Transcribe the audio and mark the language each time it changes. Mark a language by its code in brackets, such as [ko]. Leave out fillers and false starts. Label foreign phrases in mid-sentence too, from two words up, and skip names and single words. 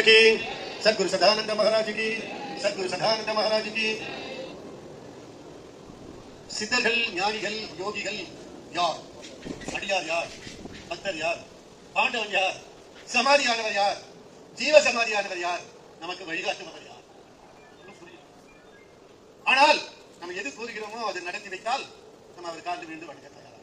[hi] की, सद्गुरु सदानंद महाराज की, सद्गुरु सदानंद महाराज की. [ta] சித்தர்கள் ஞானிகள் யோகிகள் யார்? அடியார் யார்? பக்தர் யார்? பாண்டவன் யார்? சமாதியானவர் யார்? ஜீவ சமாதியானவர் யார்? நமக்கு வழிகாட்டுபவர் யார்? ஆனால் நம்ம எது கூறுகிறோமோ அதை நடத்தி வைத்தால் நம்ம அவர் காலில் விழுந்து வணங்க தயாரா.